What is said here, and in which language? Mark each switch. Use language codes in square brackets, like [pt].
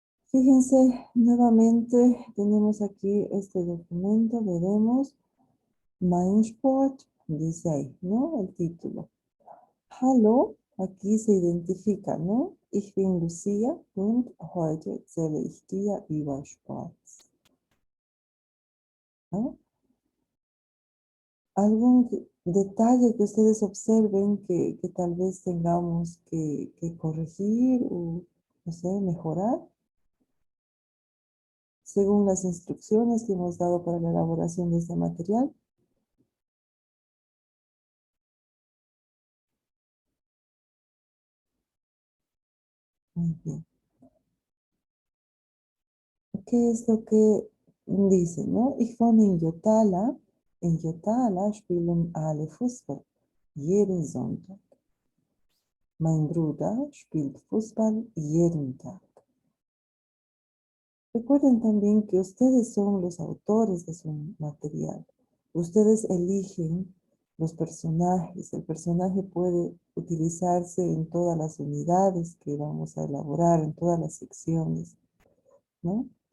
[es] Fíjense, nuevamente tenemos aquí este documento, veremos Mindsport, dice ahí, ¿no? El título. Hallo, aquí se identifica, ¿no? [de] Ich bin Lucia und heute erzähle ich dir über Sport. [es] ¿No? ¿Algún detalle que ustedes observen que tal vez tengamos que corregir o, no sé, mejorar? Según las instrucciones que hemos dado para la elaboración de este material. Muy bien. ¿Qué es lo que dice, no? [de] Ich wohne in Jotala. In Jotala spielen alle Fußball. Jeden Sonntag. Mein Bruder spielt Fußball jeden Tag. [es] Recuerden también que ustedes son los autores de su material. Ustedes eligen los personajes. El personaje puede utilizarse en todas las unidades que vamos a elaborar, en todas las secciones, ¿no?